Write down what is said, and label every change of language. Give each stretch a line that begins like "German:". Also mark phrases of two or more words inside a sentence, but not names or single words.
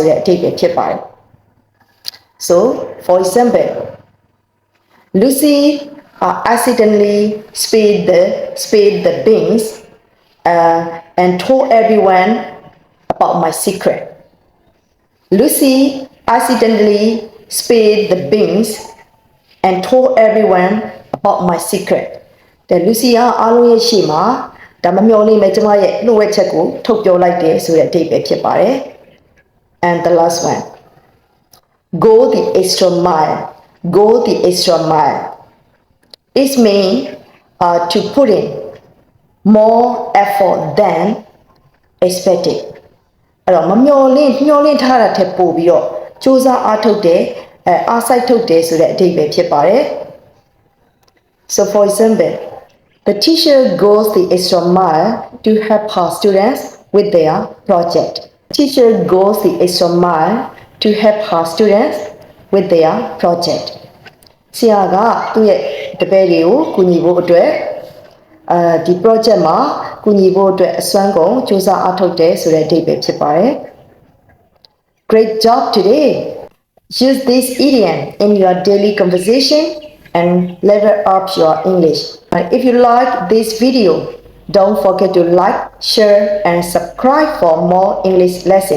Burmese: တဲ့အဓိပ္ပာယ်ဖြစ်ပါတယ်
English: So for example Lucy accidentally spilled the beans and told everyone about my secret Lucy accidentally spilled the beans and told everyone about my secret
Burmese: တဲ့ Lucy အားလုံးရဲ့ရှေ့မှာဒါမမျော်လင့်မဲ့ကျမရဲ့နှုတ်ဝက်ချက်ကိုထုတ်ပြောလိုက်တယ်ဆိုတဲ့အဓိပ္ပာယ်ဖြစ်ပါတယ်
English: And the last one go the extra mile it means to put in more effort than expected
Burmese: အဲ့တော့မမျော်လင့်ထားတာထက်ပိုပြီးတော့စူးစမ်းအားထုတ်တယ်အားစိုက်ထုတ်တယ်ဆိုတဲ့အဓိပ္ပာယ်ဖြစ်ပါတယ်
English: So for example The teacher goes the extra mile to help her students with their project. Teacher goes the extra mile to help her students with their project.
Burmese: ဆရာကသူ့ရဲ့တပည့်တွေကိုကူညီဖို့အတွက်ဒီ project မှာကူညီဖို့အတွက်အစွမ်းကုန်စူးစမ်းအားထုတ်တယ်ဆိုတဲ့အဓိပ္ပာယ်ဖြစ်ပါတယ်
English: Great job today. Use this idiom in your daily conversation and level up your English. And if you like this video, don't forget to like, share, and subscribe for more English lessons.